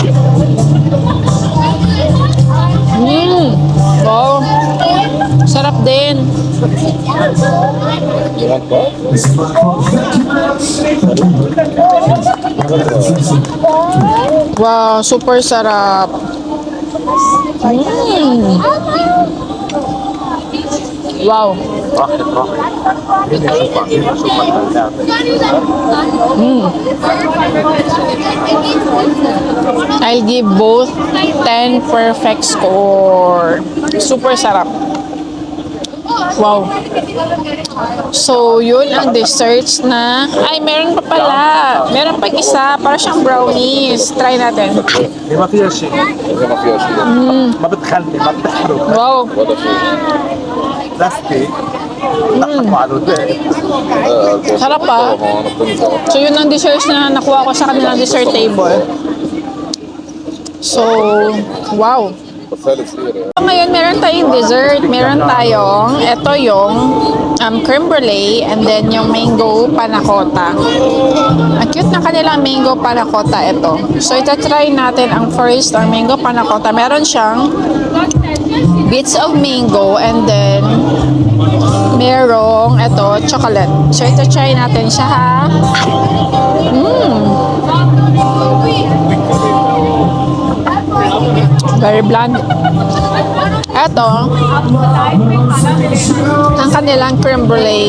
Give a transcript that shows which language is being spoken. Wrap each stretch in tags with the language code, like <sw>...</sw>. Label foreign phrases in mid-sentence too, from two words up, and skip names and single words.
<tl>Wow. Sarap din. Wow, super sarap. Wow.</tl> <en>I'll give both 10 perfect score.</en> <tl>Super sarap. Wow. So, yun ang desserts na... Ay, meron pa pala. Meron pa isa. Para siyang brownies. Try natin.</tl> <ar>ما فيها شيء ما بتخلي ما بتحرق Wow. بلاستيك نحطه على الوداع</ar> <tl>Sarap pa. So, yun ang desserts na nakuha ko sa kanilang dessert table. So, wow. Ngayon, meron tayong dessert. Meron tayong, ito yung creme brulee</tl> <en>and then</en> <tl>yung mango panna cotta. Ang cute na kanilang mango panna cotta ito. So, ita-try natin ang first, ang mango panna cotta. Meron siyang</tl> <en>bits of mango and then</en> <tl>merong ito, chocolate. So, ita-try natin siya ha.</tl> <en>Very bland.</en> <tl>Ito, ang kanilang creme brulee.</tl>